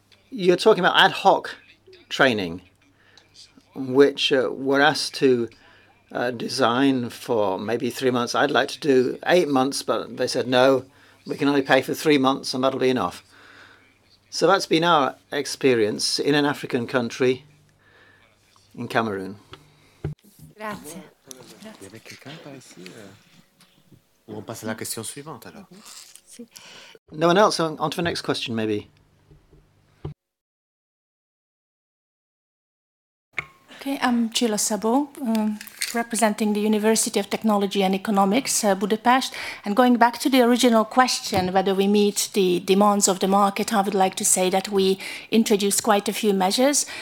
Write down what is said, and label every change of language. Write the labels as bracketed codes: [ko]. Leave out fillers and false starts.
[en] You're talking about ad hoc training, which we're asked to design for maybe 3 months. I'd like to do 8 months, but they said, no, we can only pay for 3 months and that'll be enough. So that's been our experience in an African country, in Cameroon. [it] Grazie. [fr] Il y avait quelqu'un par ici Ou on passe à la question suivante alors? [en] No one else? On to the next question, maybe. Okay, I'm Cila Sabo, representing the University of Technology and Economics, Budapest. And going back to the original question, whether we meet the demands of the market, I would like to say that we introduced quite a few measures.